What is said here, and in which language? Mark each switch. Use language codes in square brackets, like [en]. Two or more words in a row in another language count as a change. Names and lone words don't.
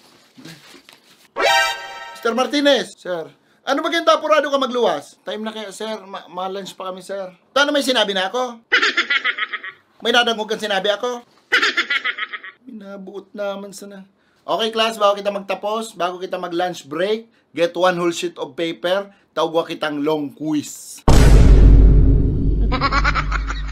[bik] Mr. Martinez. Sir. Ano ba kayong tapurado ka magluwas? Time na kayo, sir. Ma-lunch pa kami, sir. Ano may sinabi na ako? May nadangog kang sinabi ako? Binabuot naman sana. Okay, class, bago kita magtapos, bago kita mag- [en] lunch break, get 1 whole sheet of paper, [bik] tawag kitang [en] long quiz.